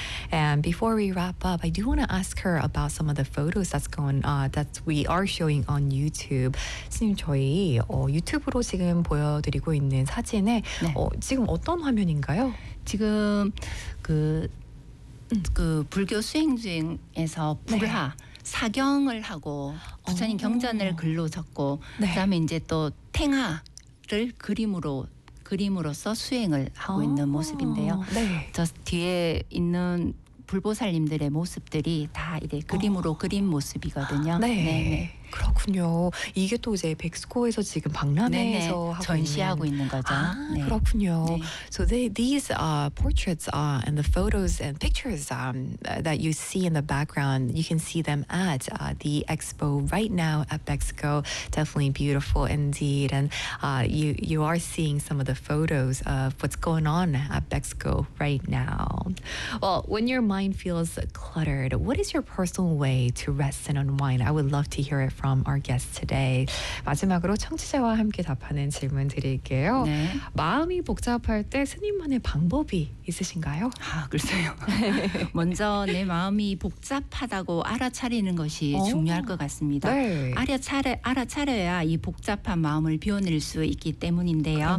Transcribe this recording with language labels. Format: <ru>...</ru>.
<en>And before we wrap up, I do want to ask her about some of the photos that's going on, that we are showing on YouTube.</en> <ko>선생님, 저희 유튜브로 지금 보여드리고 있는 사진에 네. 지금 어떤 화면인가요? 지금 그 불교 수행 중에서 불화, 네. 사경을 하고 부처님 경전을 글로 적고 네. 그다음에 이제 또 탱하를 그림으로서 수행을 하고 있는 모습인데요. 네. 저 뒤에 있는 불보살님들의 모습들이 다 이제 그림으로 그린 모습이거든요. 네. 네. 그렇군요. 이게 또 이제 백스코에서 지금 박람회에서 네네, 전시하고 있는 거죠. 아, 네. 그렇군요. 네.</ko> <en>So these portraits and the photos and pictures that you see in the background, you can see them at the expo right now at Bexco. Definitely beautiful indeed. And you are seeing some of the photos of what's going on at Bexco right now. Well, when your mind feels cluttered, what is your personal way to rest and unwind? I would love to hear it from our guest today.</en> <ko>마지막으로 청취자와 함께 답하는 질문 드릴게요. 네. 마음이 복잡할 때 스님만의 방법이 있으신가요? 아, 글쎄요. 먼저 내 마음이 복잡하다고 알아차리는 것이 중요할 것 같습니다. 네. 알아차려야 이 복잡한 마음을 비워낼 수 있기 때문인데요.</ko>